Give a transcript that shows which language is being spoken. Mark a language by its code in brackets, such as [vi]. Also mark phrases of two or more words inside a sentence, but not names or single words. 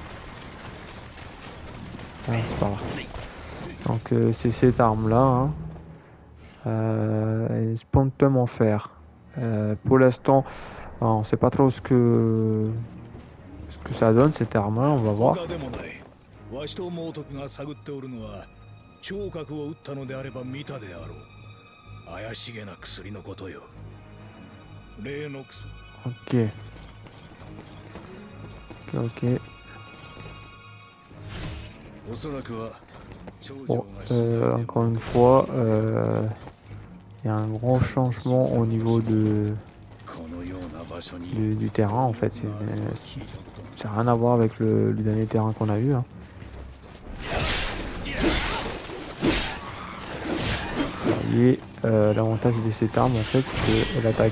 [fr] Ah, c'est par là. Donc c'est cette arme là, hein. Elle est spontanément en fer. Pour l'instant, on sait pas trop ce que ça donne cette arme là, on va voir. [ja] わしと猛徳が探っておるのは聴覚を打ったのであれば見たであろう怪しげな薬のことよ例の薬 [fr] Ok. Ok. [ja] おそらくは [fr] Bon, encore une fois, il y a un grand changement au niveau du terrain en fait. Ça n'a rien à voir avec le dernier terrain qu'on a eu, hein. Et l'avantage de cette arme en fait, c'est qu'elle attaque.